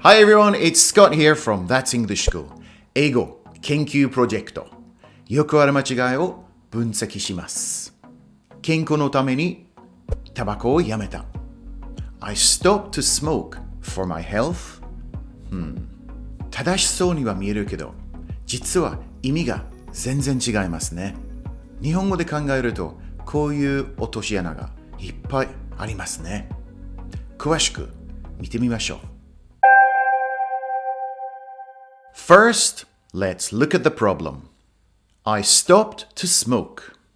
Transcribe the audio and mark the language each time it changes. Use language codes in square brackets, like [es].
[en] Hi everyone, it's Scott here from That's English School [ja] 英語研究プロジェクト。よくある間違いを分析します。健康のためにタバコをやめた。 [en] I stopped to smoke for my health. [ja] 正しそうには見えるけど、実は意味が全然違いますね。日本語で考えると、こういう落とし穴がいっぱいありますね。詳しく見てみましょう。 [en] First, let's look at the problem. I stopped to smoke.